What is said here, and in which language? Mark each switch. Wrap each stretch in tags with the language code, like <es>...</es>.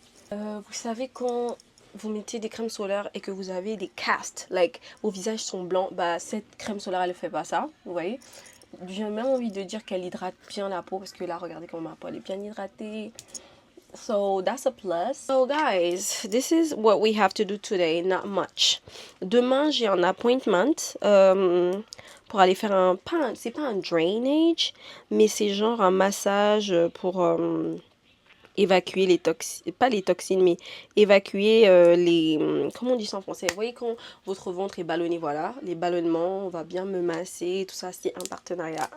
<fr>Vous savez quand vous mettez des crèmes solaires et que vous avez des casts, like vos visages sont blancs, bah cette crème solaire elle fait pas ça, vous voyez. J'ai même envie de dire qu'elle hydrate bien la peau parce que là regardez comment ma peau elle est bien hydratée.</fr> <en>So that's a plus. So guys, this is what we have to do today, not much.</en> <fr>Demain j'ai un appointment pour aller faire c'est pas un drainage, mais c'est genre un massage pour évacuer les toxines, pas les toxines, mais évacuer comment on dit ça en français? Vous voyez quand votre ventre est ballonné, voilà, les ballonnements, on va bien me masser, tout ça, c'est un partenariat.</fr>